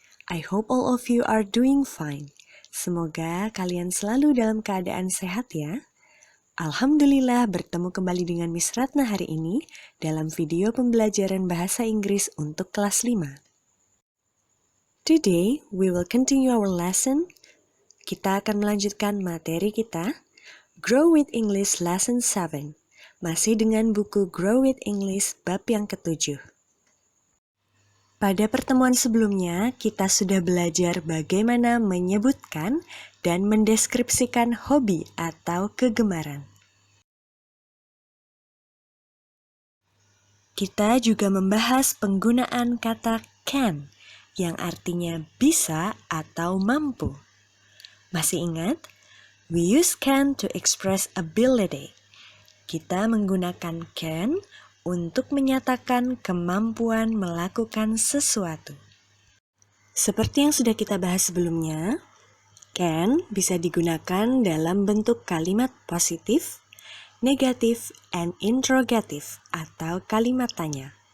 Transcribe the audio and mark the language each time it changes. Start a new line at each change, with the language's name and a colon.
English: I hope all of you are doing fine.
Indonesian: Semoga kalian selalu dalam keadaan sehat ya. Alhamdulillah bertemu kembali dengan Miss Ratna hari ini dalam video pembelajaran bahasa Inggris untuk kelas 5.
English: Today we will continue our lesson.
Indonesian: Kita akan melanjutkan materi kita,
English: Grow with English Lesson 7.
Indonesian: Masih dengan buku Grow with English bab yang ke-7. Pada pertemuan sebelumnya, kita sudah belajar bagaimana menyebutkan dan mendeskripsikan hobi atau kegemaran. Kita juga membahas penggunaan kata can, yang artinya bisa atau mampu. Masih ingat?
English: We use can to express ability.
Indonesian: Kita menggunakan can untuk menyatakan kemampuan melakukan sesuatu. Seperti yang sudah kita bahas sebelumnya, can bisa digunakan dalam bentuk kalimat positif, negatif, and interrogative atau kalimat tanya.